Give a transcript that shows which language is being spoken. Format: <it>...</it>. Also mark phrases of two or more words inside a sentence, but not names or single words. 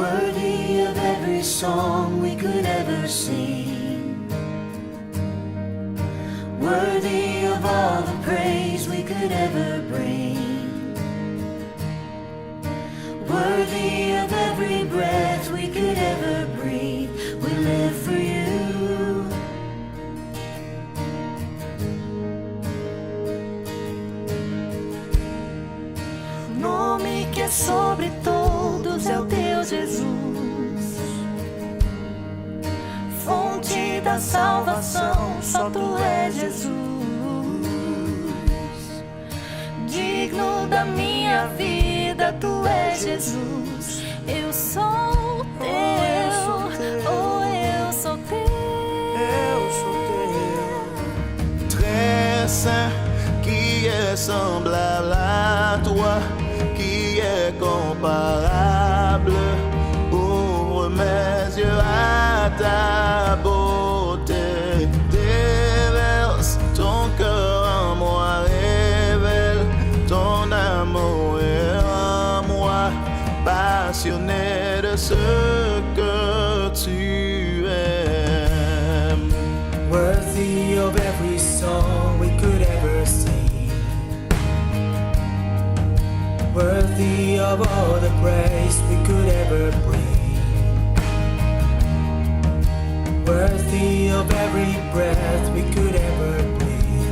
<en>worthy of every song we could ever sing, worthy of all the praise we could ever bring, worthy of every breath we could ever breathe. We live for you.</en> <pt>O nome que é sobre todos é o teu Jesus, fonte da salvação, só tu és Jesus, digno da minha vida, tu és Jesus. Eu sou teu, oh, eu sou teu, eu sou teu.</pt> <fr>Très saint, qui est semblable à toi, qui est comparable. Ouvre mes yeux à ta beauté, déverse ton cœur en moi, révèle ton amour en moi, passionné de ce que tu aimes.</fr> <en>Worthy of every song we could ever sing, worthy of all the praise we could ever bring, worthy of every breath we could ever breathe.</en>